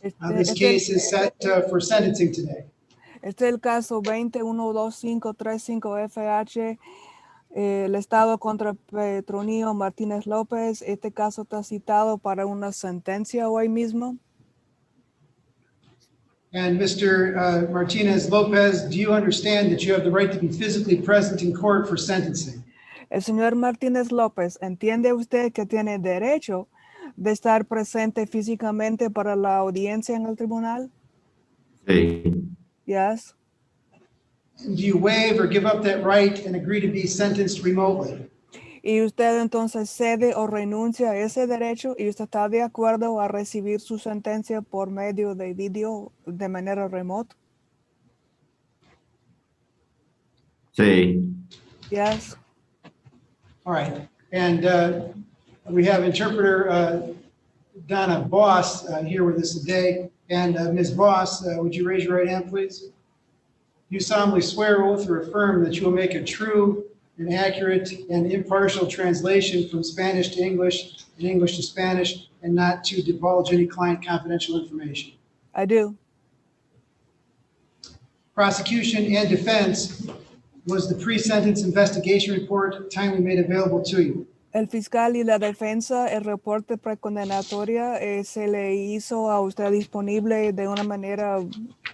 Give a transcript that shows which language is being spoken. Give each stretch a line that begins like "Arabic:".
English: This case is set for sentencing today.
Spanish: Este es el caso 212535FH, el Estado contra Petronio Martínez López. Este caso está citado para una sentencia hoy mismo.
English: And Mr. Martinez Lopez, do you understand that you have the right to be physically present in court for sentencing?
Spanish: El señor Martínez López, ¿entiende usted que tiene derecho de estar presente físicamente para la audiencia en el tribunal? Sí.
English: Yes. Do you waive or give up that right and agree to be sentenced remotely?
Spanish: Y usted entonces cede o renuncia a ese derecho y usted está de acuerdo a recibir su sentencia por medio de video de manera remota. Sí.
English: Yes. All right. And we have interpreter Donna Boss here with us today. And Ms. Boss, would you raise your right hand, please? You solemnly swear, oath, or affirm that you will make a true and accurate and impartial translation from Spanish to English and English to Spanish, and not to divulge any client confidential information. I do. Prosecution and defense, was the pre-sentence investigation report timely made available to you?
Spanish: El fiscal y la defensa, el reporte precondenatoria se le hizo a usted disponible de una manera bien.